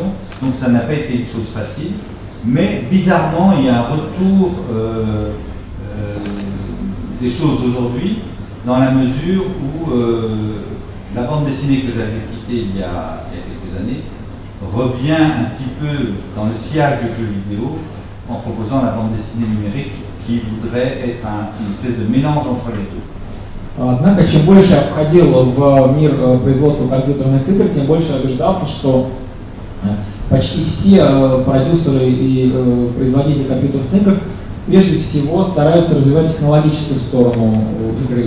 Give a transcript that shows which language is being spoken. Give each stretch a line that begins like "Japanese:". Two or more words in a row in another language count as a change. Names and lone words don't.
French: Donc ça n'a pas été une chose facile, mais bizarrement il y a un retour des choses aujourd'hui dans la mesure où la bande dessinée que j'avais quittée il y a quelques années revient un petit peu dans le sillage du jeu vidéo en proposant la bande dessinée numérique qui voudrait être une espèce de mélange entre les deux.
Russian: Однако, чем больше я входил в мир производства компьютерных игр, тем больше я убеждался, что почти все продюсеры и производители компьютерных игр прежде всего стараются развивать технологическую сторону игры.